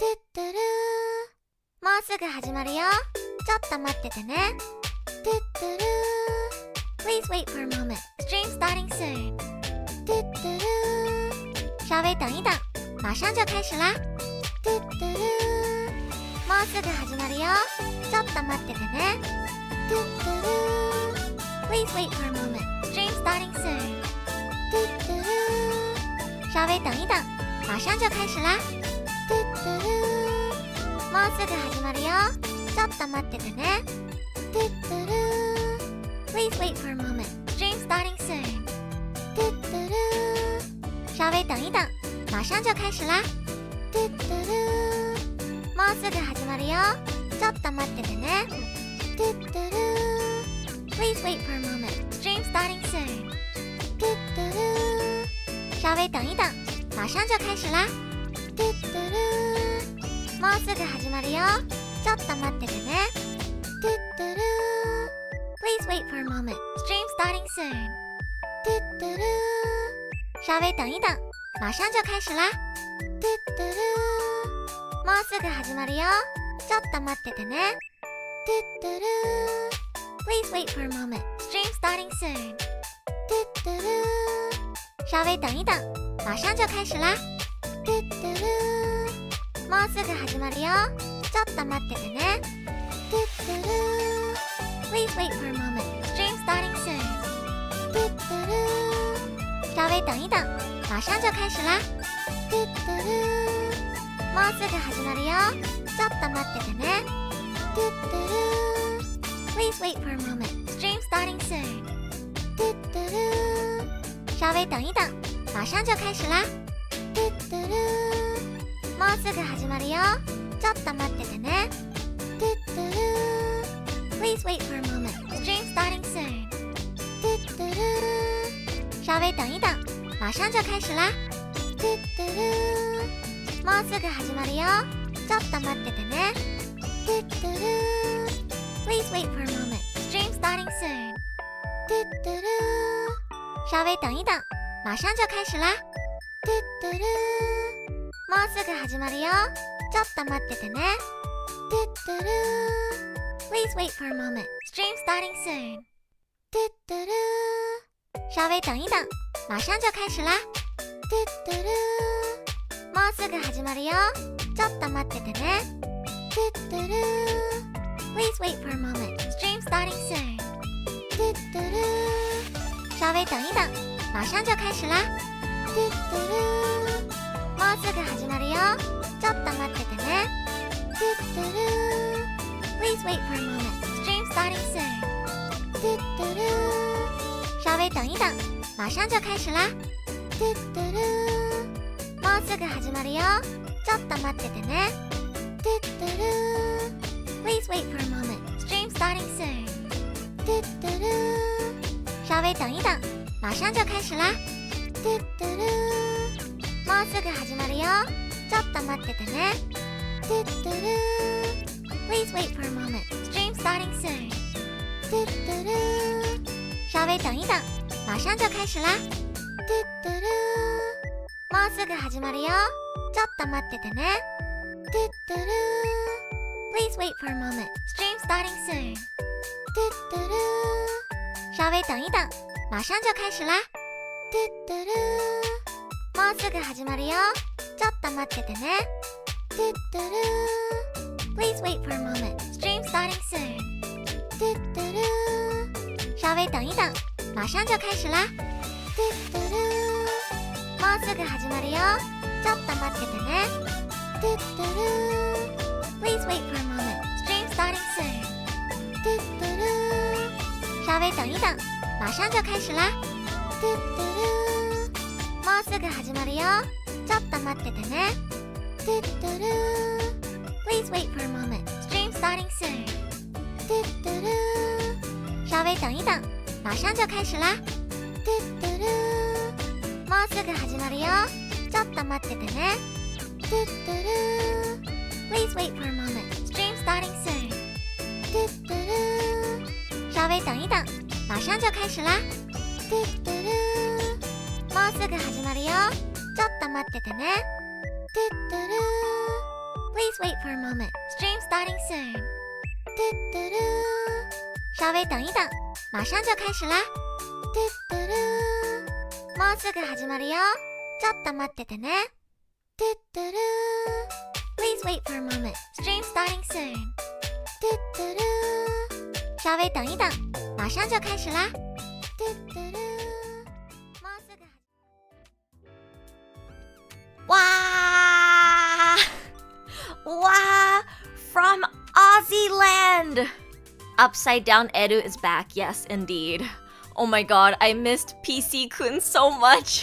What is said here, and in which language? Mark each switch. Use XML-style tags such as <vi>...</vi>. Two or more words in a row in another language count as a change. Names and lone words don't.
<ja>トゥルー、もうすぐ始まるよ。ちょっと待っててね。トゥトゥルー、</ja> <en>Please wait for a moment. Stream starting soon.</en> <ja>トゥトゥルー，</ja> <zh>稍微等一等，马上就开始啦。</zh> <ja>トゥトゥルー，もうすぐ始まるよ。ちょっと待っててね。トゥトゥルー，</ja> <en>Please wait for a moment. Stream starting soon.</en> <ja>トゥトゥルー，</ja> <zh>稍微等一等，马上就开始啦。</zh> <ja>トゥトゥルー，もうすぐ始まるよ。ちょっと待っててね。トゥトゥルー，</ja> <en>Please wait for a moment. Stream starting soon.</en> <ja>トゥトゥルー，</ja> <zh>稍微等一等，马上就开始啦。</zh> <ja>トゥトゥルー，もうすぐ始まるよ。ちょっと待っててね。トゥトゥルー，</ja> <en>Please wait for a moment. Stream starting soon.</en> <ja>トゥトゥルー，</ja> <zh>稍微等一等，马上就开始啦。</zh> <ja>トゥトゥルー，もうすぐ始まるよ。ちょっと待っててね。トゥトゥルー，</ja> <en>Please wait for a moment. Stream starting soon.</en> <ja>トゥトゥルー，</ja> <zh>稍微等一等，马上就开始啦。</zh> <ja>トゥトゥルー，もうすぐ始まるよ。ちょっと待っててね。トゥトゥルー，</ja> <en>Please wait for a moment. Stream starting soon.</en> <ja>トゥトゥルー，</ja> <zh>稍微等一等，马上就开始啦。</zh> <ja>トゥトゥルー，もうすぐ始まるよ。ちょっと待っててね。トゥトゥルー，</ja> <en>Please wait for a moment. Stream starting soon.</en> <ja>トゥトゥルー，</ja> <zh>稍微等一等，马上就开始啦。</zh> <ja>トゥトゥルー，もうすぐ始まるよ。ちょっと待っててね。トゥトゥルー，</ja> <en>Please wait for a moment. Stream starting soon.</en> <ja>トゥトゥルー，</ja> <zh>稍微等一等，马上就开始啦。</zh> <ja>トゥトゥルー，もうすぐ始まるよ。ちょっと待っててね。トゥトゥルー，</ja> <en>Please wait for a moment. Stream starting soon.</en> <ja>トゥトゥルー，</ja> <zh>稍微等一等，马上就开始啦。</zh> <ja>トゥトゥルー，もうすぐ始まるよ。ちょっと待っててね。トゥトゥルー，</ja> <en>Please wait for a moment. Stream starting soon.</en> <ja>トゥトゥルー，</ja> <zh>稍微等一等，马上就开始啦。</zh> <ja>トゥトゥルー，もうすぐ始まるよ。ちょっと待っててね。トゥトゥルー，</ja> <en>Please wait for a moment. Stream starting soon.</en> <ja>トゥトゥルー，</ja> <zh>稍微等一等，马上就开始啦。</zh> <ja>トゥトゥルー，もうすぐ始まるよ。ちょっと待っててね。トゥトゥルー，</ja> <en>Please wait for a moment. Stream starting soon.</en> <ja>トゥトゥルー，</ja> <zh>稍微等一等，马上就开始啦。</zh> <ja>トゥトゥルー，もうすぐ始まるよ。ちょっと待っててね。トゥトゥルー，</ja> <en>Please wait for a moment. Stream starting soon.</en> <ja>トゥトゥルー，</ja> <zh>稍微等一等，马上就开始啦。</zh> <ja>トゥトゥルー，もうすぐ始まるよ。ちょっと待っててね。トゥトゥルー，</ja> <en>Please wait for a moment. Stream starting soon.</en> <ja>トゥトゥルー，</ja> <zh>稍微等一等，马上就开始啦。</zh> <ja>トゥトゥルー，もうすぐ始まるよ。ちょっと待っててね。トゥトゥルー，</ja> <en>Please wait for a moment. Stream starting soon.</en> <ja>トゥトゥルー，</ja> <zh>稍微等一等，马上就开始啦。</zh> <ja>トゥトゥルー，もうすぐ始まるよ。ちょっと待っててね。トゥトゥルー，</ja> <en>Please wait for a moment. Stream starting soon.</en> <ja>トゥトゥルー，</ja> <zh>稍微等一等，马上就开始啦。</zh> <ja>トゥトゥルー，もうすぐ始まるよ。ちょっと待っててね。トゥトゥルー，</ja> <en>Please wait for a moment. Stream starting soon.</en> <ja>トゥトゥルー，</ja> <zh>稍微等一等，马上就开始啦。</zh> <ja>トゥトゥルー，もうすぐ始まるよ。ちょっと待っててね。トゥトゥルー，</ja> <en>Please wait for a moment. Stream starting soon.</en> <ja>トゥトゥルー，</ja> <zh>稍微等一等，马上就开始啦。</zh> <ja>トゥトゥルー，もうすぐ始まるよ。ちょっと待っててね。トゥトゥルー，</ja> <en>Please wait for a moment. Stream starting soon.</en> <ja>トゥトゥルー，</ja> <zh>稍微等一等，马上就开始啦。</zh> <ja>トゥトゥルー，もうすぐ始まるよ。ちょっと待っててね。トゥトゥルー，</ja> <en>Please wait for a moment. Stream starting soon.</en> <ja>トゥトゥルー，</ja> <zh>稍微等一等，马上就开始啦。</zh> <ja>トゥトゥルー，もうすぐ始まるよ。ちょっと待っててね。トゥトゥルー</ja> <en>Please wait for a moment. Stream starting soon.</en> <zh>嘟嘟嘟，稍微等一等，马上就开始啦。嘟嘟嘟，</zh> <ja>もうすぐ始まるよ。ちょっと待っててね。</ja> <en>嘟嘟嘟。Please wait for a moment. Stream starting soon.</en> <zh>嘟嘟嘟，稍微等一等，马上就开始啦。嘟嘟嘟，</zh> <ja>もうすぐ。</ja> <en>哇哇 from Aussieland! Upside Down Edu is back, yes indeed. Oh my god, I missed PC-kun so much.</en>